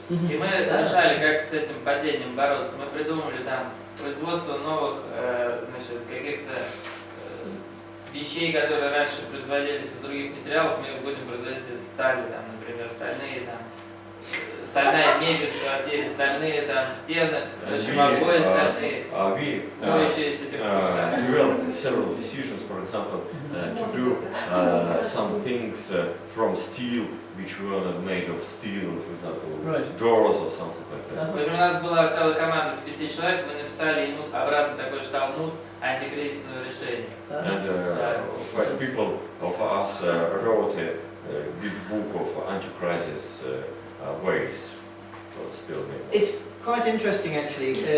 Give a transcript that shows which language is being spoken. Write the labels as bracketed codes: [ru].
[ru] И мы решали, как с этим падением бороться. Мы придумали там производство новых, значит, каких-то вещей, которые раньше производились из других материалов, мы их будем производить из стали, там, например, стальные там. Стальная мебель в квартире, стальные там стены, в общем, обои стальные, моющиеся [en] developed several decisions, for example, to do some things from steel which were not made of steel, for example, doors or something like that. [ru] В общем, у нас была целая команда с 5 человек, мы написали ему обратно такой же талмуд антикризисного решения. [en] And 5 people of us wrote a big book of anti-crisis ways. It's quite interesting actually.